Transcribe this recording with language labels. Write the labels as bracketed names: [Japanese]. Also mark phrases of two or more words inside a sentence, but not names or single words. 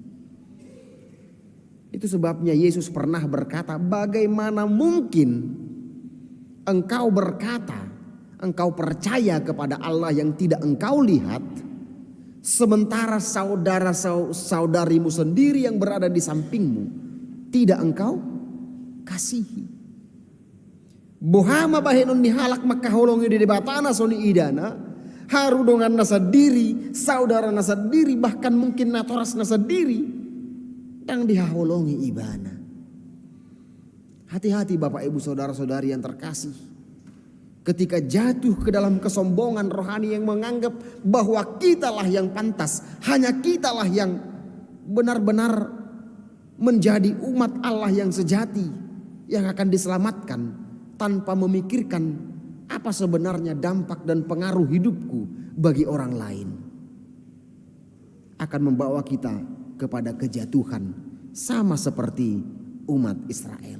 [Indonesian] Itu sebabnya Yesus pernah berkata, bagaimana mungkin engkau berkata, engkau percaya kepada Allah yang tidak engkau lihat, sementara saudara-saudarimu sendiri yang berada di sampingmu tidak engkau kasihi. [Batak Toba] Bohama bahenon nihalak makaholongi di debatana soni idana, haru dongan nasa diri, saudara nasa diri, [Indonesian] bahkan mungkin [Batak Toba] natoras nasa diri, yang dihaholongi ibana. [Indonesian] Hati-hati Bapak Ibu saudara-saudari yang terkasih, ketika jatuh ke dalam kesombongan rohani yang menganggap bahwa kitalah yang pantas, hanya kitalah yang benar-benar menjadi umat Allah yang sejati, yang akan diselamatkan, tanpa memikirkan apa sebenarnya dampak dan pengaruh hidupku bagi orang lain, akan membawa kita kepada kejatuhan sama seperti umat Israel.